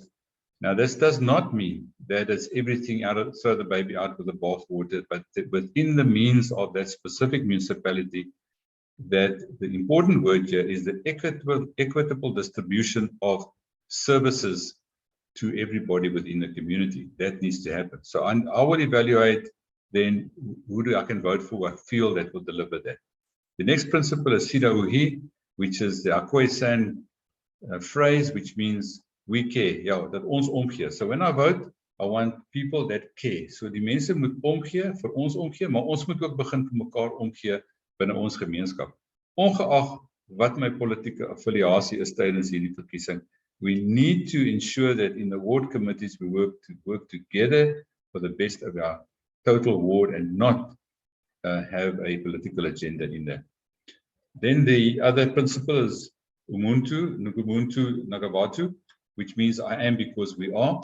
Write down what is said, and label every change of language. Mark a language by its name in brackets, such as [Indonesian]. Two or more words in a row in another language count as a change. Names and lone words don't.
[English] Now, this does not mean that it's everything throw the baby out with the bathwater, but within the means of that specific municipality, that the important word here is the equitable distribution of services to everybody within the community. That needs to happen. So I will evaluate then who I can vote for, I feel that will deliver that. The next principle is Sida Uhi, which is the Akwesan phrase, which means we care, that [Afrikaans] ons omgee. [English] So when I vote, I want people that care. [Afrikaans] So die mense moet omgee, vir ons omgee, maar ons moet ook begin vir mekaar omgee binne ons gemeenskap. Ongeag wat my politieke affiliasie is tydens hierdie verkiesing, [English] we need to ensure that in the ward committees we work together for the best of our total ward and not have a political agenda in there. Then the other principle is Ubuntu, [Zulu] Ubuntu Nagavatu, [English] which means I am because we are.